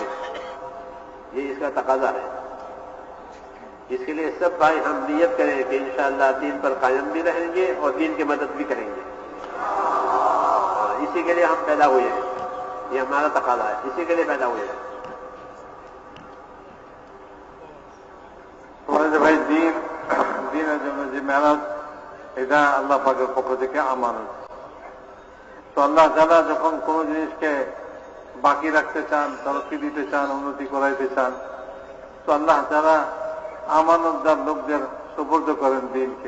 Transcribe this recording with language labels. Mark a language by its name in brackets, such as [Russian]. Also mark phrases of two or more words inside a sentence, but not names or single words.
[Urdu] یہ اس کا تقاضا ہے. اس کے لیے سب بھائی ہم نیت کریں کہ انشاءاللہ دین پر قائم بھی رہیں گے اور دین کی مدد بھی کریں گے. اسی کے لیے ہم پیدا ہوئے ہیں. یہ ہمارا تقاضا ہے, اسی کے لیے پیدا ہوئے ہیں. [Bangla] ভাই দিনের জন্য যে মেহনত এটা আল্লাহ পাকের পক্ষ থেকে আমানত. তো আল্লাহ তাআলা যখন কোনো জিনিসকে বাকি রাখতে চান, তরক্কি দিতে চান, উন্নতি করাইতে চান, তো আল্লাহ তাআলা আমানতদার লোকদের সুপর্দ করেন দিনকে.